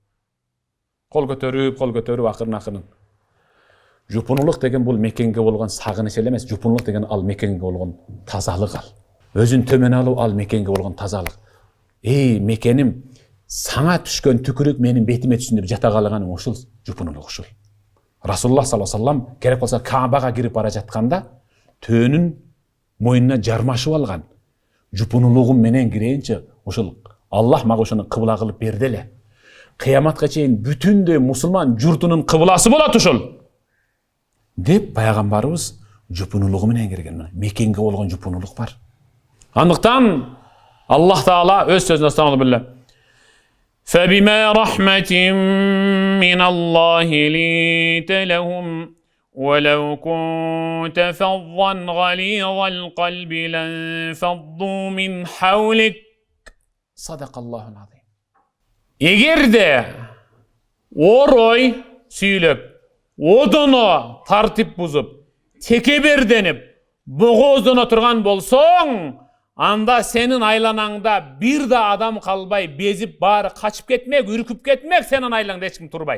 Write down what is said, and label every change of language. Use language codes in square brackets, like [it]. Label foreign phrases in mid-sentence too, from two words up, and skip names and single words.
[ky] Кол көтөрүп акырын. Жупунулук деген бул Меккенге болгон сагыныч эле эмес, жупунулук деген ал Меккенге болгон тазалык ал. Өзүн төмөн алуу ал Меккенге болгон тазалык. Мекеним, саңа түшкөн түкүрүк менин бетиме түшсүн деп жата калганың ушул жупунулук ушул. Расулуллах [ar] صلى الله عليه وسلم [ky] керек болсо Каабага кирип бара жатканда төөнүн мойнуна жармашып алган. Жупунулугум менен кирейинчи, ушул Аллах мага ошону кыбла кылып берди эле. Кыяматка чейин бүтүндөй мусулман журтунун кыбласы болот ушул. Деп пайгамбарыбыз жупунулугу менен кирген. Мекенге болгон жупунулук бар. Андыктан Аллах Таала өз сөзүндө астагфирулла. [ar] فَبِمَا رَحْمَةٍ مِّنَ اللَّهِ لِنتَ لَهُمْ وَلَوْ كُنتَ فَظًّا غَلِيظَ الْقَلْبِ لَانفَضُّوا مِنْ حَوْلِكَ صَدَقَ اللَّهُ الْعَظِيمُ. [ky] Эгерде орой сүйлөп, одоно тартип бузуп, текеберденип, богоздоно турган болсоң, анда сенин айланаңда бир да адам калбай, безип баары качып кетмек, үркүп кетмек, сенин айлаңда эч ким турбай.